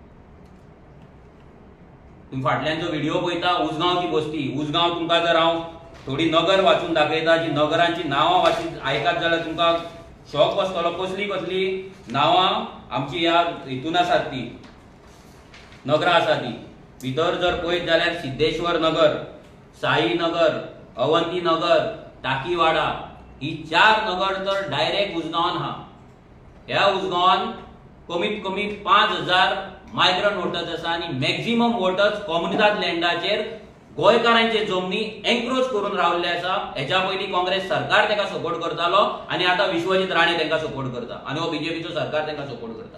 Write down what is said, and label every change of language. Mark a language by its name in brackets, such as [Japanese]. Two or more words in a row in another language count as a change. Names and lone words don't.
[Konkani] तुम्ही फाटल्यान जो व्हिडिओ पळयता, उजगांवची बस्ती, उजगांव तुमकां जर हांव थोडी नगर वाचून दाखयता, जी नगरांची नांवां वाचून आयकात जाल्यार तुमकां शॉक बसतलो. कसली नांवां आमची ह्या हितून आसात, ती नगरां आसा ती. भितर जर पळयत जाल्यार सिद्धेश्वर नगर, साई नगर, अवंती नगर, टाकीवाडा, ही 4 नगर तर डायरेक्ट उजगांवान हा. ह्या उजगांवान कमीत कमी 5000 [English] migrant voters [Konkani] आसा आणि [English] maximum voters [Konkani] कॉम्युनिदाद लँडाचेर गोंयकारांचे जमनी एन्क्रोच करून रावल्ले आसा. हेच्या पयलीं काँग्रेस सरकार ताका सपोर्ट करतालो आणि आता विश्वजीत राणे तांकां सपोर्ट करता आणि हो बीजेपीचो सरकार तांकां सपोर्ट करता.